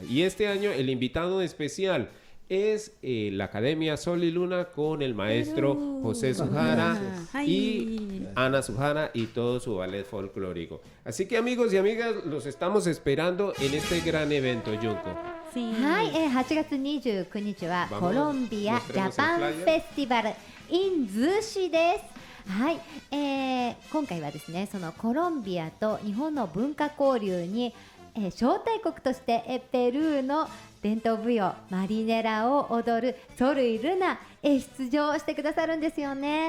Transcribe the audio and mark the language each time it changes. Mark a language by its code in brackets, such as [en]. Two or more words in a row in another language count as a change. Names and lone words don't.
[es] Y este año el invitado especial es la Academia Sol y Luna con el maestro José Sujara y Ana Sujara y todo su ballet folclórico. Así que amigos y amigas, los estamos esperando en este gran evento, Junko. Sí. [ja] はい、8月29日は [es] Vamos, [ja] コロンビア [es] mostremos [ja] ジャパン [es] el [ja] フ [es] flyer. [ja] ェスティバル in 逗子です。はい、今回はですね、そのコロンビアと日本の文化交流に、 招待国として、ペルーの伝統舞踊マリネラを踊るソルイ・ルナ、出場してくださるんですよね。